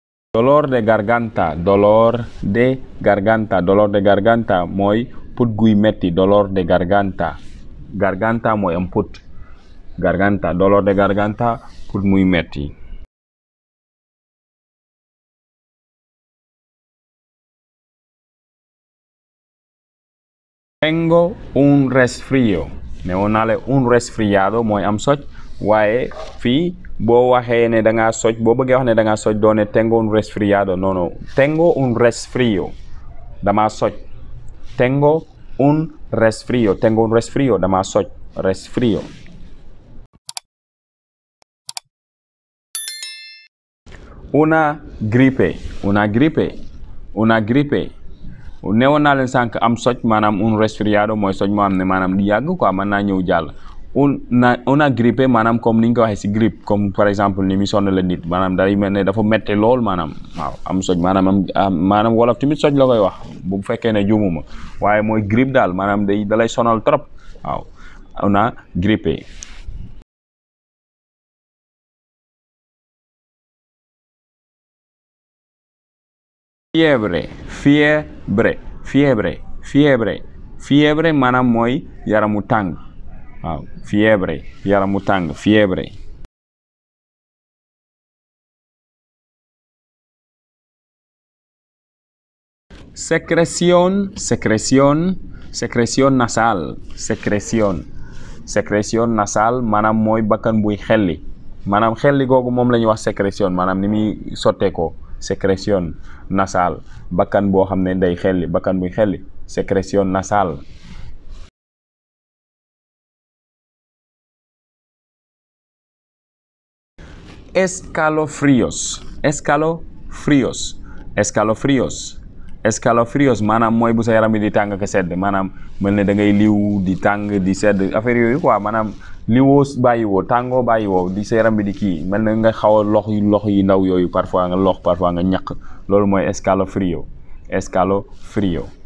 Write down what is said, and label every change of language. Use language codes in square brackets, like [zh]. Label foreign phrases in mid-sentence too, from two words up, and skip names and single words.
[es] dolor de garganta, dolor de garganta, dolor de garganta [wo] mooy put guy metti, [es] dolor de garganta. [wo] Garganta mooy am put, [es] garganta, dolor de garganta, [wo] put muy metti. [es] Tengo un resfrío. [wo] Neonale [es] un resfriado [wo] mooy am soj, waaye fii boo waxee ne da ngaa soj, boo bëggee wax ne da ngaa soj doone [es] tengo un resfriado. [fr] Non, non. [es] Tengo un resfrío. [wo] Dama soj. [es] Tengo un resfrío. Tengo un resfrío. [wo] Dama soj. [es] Resfrío. Una gripe. Una gripe. Una gripe. [wo] newoon naa leen sànq am soj maanaam [es] un resfriado [wo] mooy soj moo am ne maanaam di yàgg quoi mën naa ñëw jàll. [es] una grippe [wo] maanaam comme ni ñu ko waxee si grippe [fr] comme par exemple [wo] ni mi sonn la nit maanaam day mel ne dafa metti lool maanaam waaw am soj maanaam maanaam wolof tamit soj la koy wax bu fekkee ne juumuma waaye mooy grippe daal maanaam dalay sonal trop waaw [es] una grippe. Fiebre, fiebre, fiebre, fiebre, fiebre [wo] maanaam mooy yaramu tàng waaw fiebre yaramu tàng fiebre. [es] Secreción, secreción, secreción nasal, secreción, secreción nasal [wo] maanaam mooy bakkan buy xelli maanaam xelli googu moom la ñuy wax secreción maanaam ni muy sotteekoo [es] secreción nasal [wo] bakkan boo xam ne day xelli bakkan buy xelli [es] secreción nasal. Escalofríos, escalofríos, escalofríos, escalofríos [wo] maanaam mooy bu sa yaram bi di tàng ka sedd maanaam mel ne da ngay liw di tàng di sedd affaire yooyu quoi maanaam liwoo bàyyiwoo tàngoo bàyyiwoo di sa yaram bi di kii mel ne nga xaw a lox yi ndaw yooyu parfois nga lox parfois nga ñaq loolu mooy [es] escalofrío escalofrío.